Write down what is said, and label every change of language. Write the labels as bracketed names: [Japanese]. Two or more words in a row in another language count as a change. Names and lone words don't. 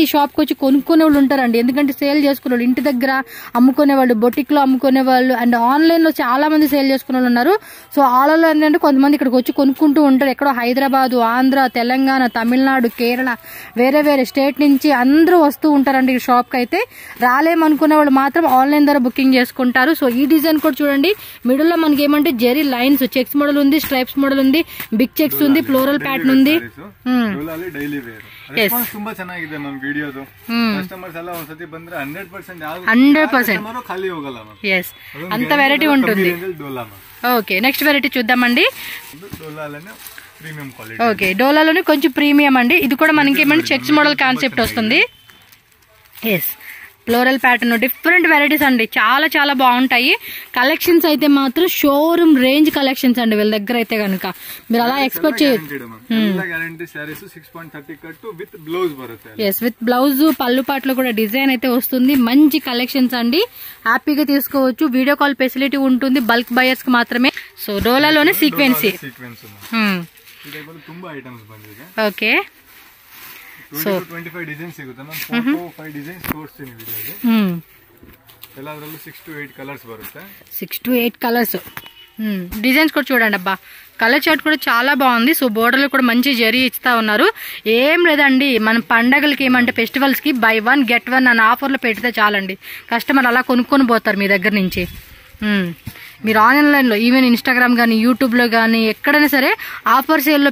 [Telugu] ఈ షాప్కి వచ్చి కొనుక్కునే వాళ్ళు ఉంటారండి ఎందుకంటే సేల్ చేసుకునే వాళ్ళు ఇంటి దగ్గర అమ్ముకునే వాళ్ళు బొటిక్లో అమ్ముకునే వాళ్ళు అండ్ ఆన్లైన్లో చాలా మంది సేల్ చేసుకునే వాళ్ళు ఉన్నారు సో ఆన్లైన్లో ఏంటంటే కొంతమంది ఇక్కడికి వచ్చి కొనుక్కుంటూ ఉంటారు ఎక్కడో హైదరాబాద్ ఆంధ్ర తెలంగాణ తమిళనాడు కేరళ వేరే స్టేట్ నుంచి అందరూ వస్తూ ఉంటారండి ఈ షాప్ కి అయితే రాలేమనుకునే వాళ్ళు మాత్రం ఆన్లైన్ ద్వారా బుకింగ్ చేసుకుంటారు సో ఈ డిజైన్ కూడా చూడండి మిడిల్ లో మనకి ఏమంటే జెరీ [English] lines checks model [Telugu] ఉంది [English] stripes model [Telugu] ఉంది [English] big checks [Telugu] ఉంది [English] floral pattern [Telugu] ఉంది [Kannada] ತುಂಬಾ ಚೆನ್ನಾಗಿದೆ ಮ್ಯಾಮ್ ವಿಡಿಯೋದು ಕಸ್ಟಮರ್ಸ್ ಎಲ್ಲ ಒಂದ್ಸತಿ ಬಂದ್ರೆ 100% ಖಾಲಿ ಹೋಗಲ್ಲ ಎಸ್ ಅಂತ ವೆರೈಟಿ [Telugu] ఉంటుంది ఓకే [English] next variety [Telugu] చూద్దామండి ఓకే డోలాలోనే కొంచెం ప్రీమియం అండి ఇది కూడా మనకి ఏమంటే [English] checks model concept [Telugu] వస్తుంది [English] yes floral pattern different varieties [Telugu] అండి చాలా బాగుంటాయి కలెక్షన్స్ అయితే మాత్రం [English] showroom range collections [Telugu] అండి వీళ్ళ దగ్గర అయితే కనుక మీరు అలా ఎక్స్పెక్ట్ చేయొచ్చు [English] yes with blouse [Telugu] పళ్ళు పాటలో కూడా డిజైన్ అయితే వస్తుంది మంచి కలెక్షన్స్ అండి హ్యాపీగా తీసుకోవచ్చు [English] video call facility [Telugu] ఉంటుంది [English] bulk buyers [Telugu] కి మాత్రమే సో డోలాలోనే సీక్వెన్సీ ఓకే [Kannada] ಸೊ 25 ಡಿಸೈನ್ ಸಿಗುತ್ತೆ ಮ್ಯಾಮ್ 4 ಡಿಸೈನ್ಸ್ ತೋರಿಸ್ತೀನಿ ವಿಡಿಯೋದಲ್ಲಿ ಎಲ್ಲದರಲ್ಲೂ 6 to 8 ಕಲರ್ಸ್ ಬರುತ್ತೆ [Telugu] 6 to 8 కలర్స్ డిజైన్స్ కూడా చూడండి అబ్బా [English] colour chart [Telugu] కూడా చాలా బాగుంది సో బోర్డర్లో కూడా మంచి జరీ ఇస్తా ఉన్నారు ఏం లేదండి మన పండగలకి ఏమంటే ఫెస్టివల్స్ కి [English] buy 1 get [Telugu] 1 అన్న ఆఫర్లు పెడితే చాలండి కస్టమర్ అలా కొనుక్కొని పోతారు మీ దగ్గర నుంచి మీరు ఆన్లైన్లో ఈవెన్ ఇన్స్టాగ్రామ్ కానీ యూట్యూబ్లో కానీ ఎక్కడైనా సరే ఆఫర్ సేల్లో